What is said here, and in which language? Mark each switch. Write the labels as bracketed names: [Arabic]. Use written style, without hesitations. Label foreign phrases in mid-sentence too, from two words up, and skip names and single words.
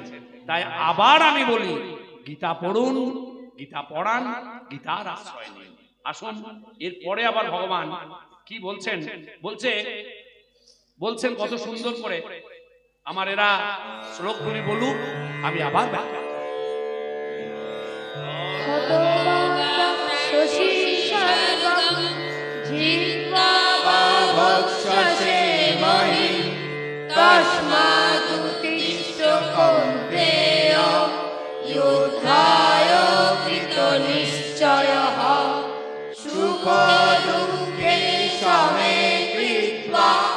[Bangla] তাই আবার আমি বলি, গীতা পড়ুন, গীতা পড়ান, গীতার আশ্রয় নিন। আসুন, এরপরে আবার ভগবান কি বলছেন, বলছেন কত সুন্দর করে। আমার এরা শ্লোকগুলি বলুক, আমি আবার ব্যাখ্যা। [Sanskrit] ভক্ষসে মহি তস্মাদুত্তিষ্ঠ কৌন্তেয় যুদ্ধায় কৃতনিশ্চয়ঃ সুখ দুঃখে সমে কৃত্বা